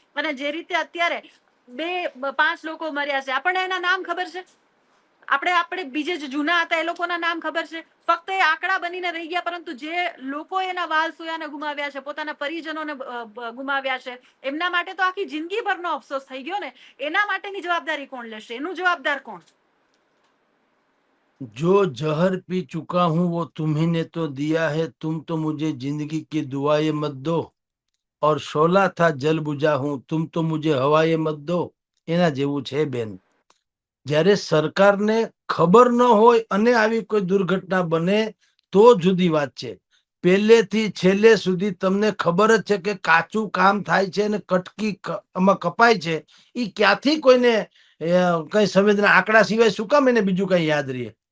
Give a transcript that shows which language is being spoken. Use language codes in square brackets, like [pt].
[gu] અને જે રીતે અત્યારે 2-5 લોકો મર્યા છે, આપણને એના નામ ખબર છે? આપણે બીજે જે જૂના હતા એ લોકોના નામ ખબર છે? ફક્ત એ આંકડા બનીને રહી ગયા, પરંતુ જે લોકો એના વાલ સોયાને ગુમાવ્યા છે, પોતાના પરિજનોને ગુમાવ્યા છે, એમના માટે તો આખી જિંદગીભરનો અફસોસ થઈ ગયો ને. એના માટેની જવાબદારી કોણ લેશે? એનું જવાબદાર કોણ? [hi] जो जहर पी चुका हूं वो तुम्ही ने तो दिया है, तुम तो मुझे जिंदगी की दुआएं मत दो, और शोला था जल बुझा हूं, तुम तो मुझे हवाएं मत दो. [gu] એના જેવું છે બેન. જ્યારે સરકારને ખબર ન હોય અને આવી કોઈ દુર્ઘટના બને તો જુદી વાત છે. પહેલેથી છેલ્લે સુધી તમને ખબર જ છે કે કાચું કામ થાય છે અને કટકી આમાં કપાય છે. એ ક્યાંથી કોઈને કઈ સંવેદના આંકડા સિવાય શું કામ એને બીજું કઈ યાદ રહે?